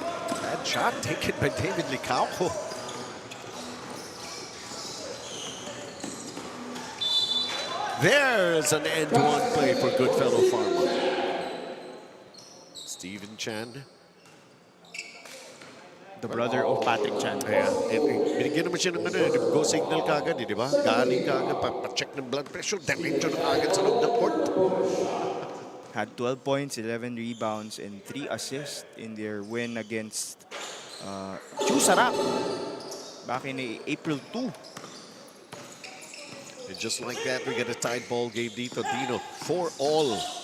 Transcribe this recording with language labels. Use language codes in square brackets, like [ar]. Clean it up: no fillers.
[en] Bad shot taken by David Licauco. There's an end-to-one play for GoodFellow Pharma. Steven Chan. The brother of Patrick Chan. [tl] Ayan. Binigyan naman siya ng go signal kagad, di ba? Galing kagad, pa-check ng blood pressure, diretso na kagad sa loob ng court. [en] Had 12 points, 11 rebounds, and 3 assists in their win against Chewsarap back in April 2. And just like that, we get a tied ball game [tl] dito. [en] Dino, 4-all.